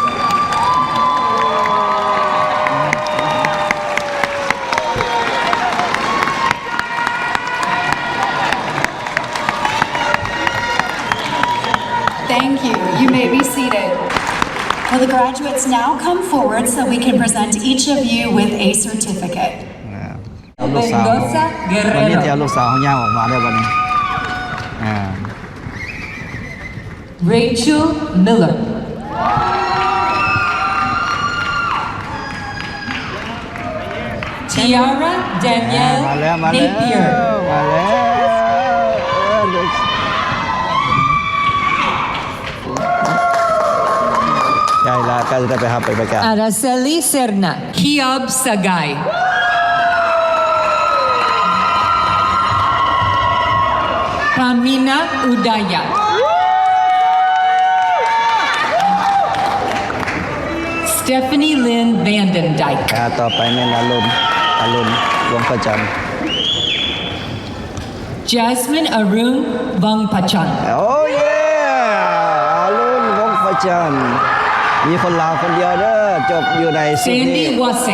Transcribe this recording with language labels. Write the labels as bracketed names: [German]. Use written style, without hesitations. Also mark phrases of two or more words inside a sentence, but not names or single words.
[English] Thank you. You may be seated. Will the graduates now come forward so we can present each of you with a certificate? [Thai] เอาลูกสาววันนี้จะเอาลูกสาวของย่าออกมาได้วันนี้ [English] Rachel Miller. Tiara [Thai] มา [English] Danielle [Thai] แล้ว [English] Napier. [Thai] มาแล้วใกล้ละใกล้จะได้ไปรับไปประกาศ [English] Araceli Serna. Kiab Sagay. Pamina Udaya. Stephanie Lynn Vandendijk. [Thai] ต่อไปแม่นอรุณวงประจันทร์ [English] Jasmine Arun Vongpachan. [Thai] โอ้เย่อรุณวงประจันทร์มีคนลาวคนเดียวเด้อจบอยู่ในซิดนี [English] Sandy ย์ Wasik.